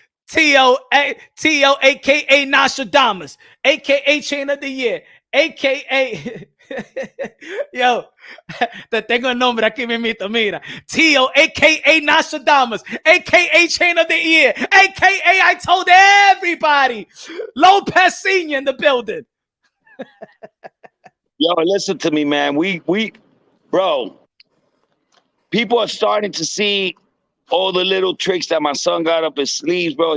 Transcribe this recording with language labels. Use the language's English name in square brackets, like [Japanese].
[English] T.O. AKA Nostradamus. AKA trainer of the year. [Spanish] AKA, yo, te tengo el nombre aquí mismito, mira. [English] Tio, AKA Nostradamus, AKA Chain of the Ear, AKA I told everybody. Lopez Sr. in the building. Yo, listen to me, man. Bro, people are starting to see all the little tricks that my son got up his sleeves, bro.